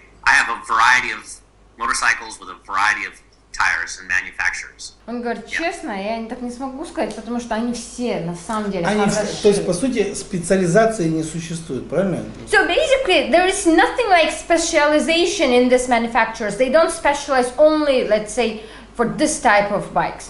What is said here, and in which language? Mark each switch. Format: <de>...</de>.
<en>I have a variety of motorcycles with a variety of tires and manufacturers.</en> <ru>Он говорит, честно, я так не смогу сказать, потому что они все на самом деле хороши. То есть, по сути, специализации не существует, правильно?</ru> <en>So basically, there is nothing like specialization in these manufacturers. They don't specialize only, let's say, for this type of bikes.</en>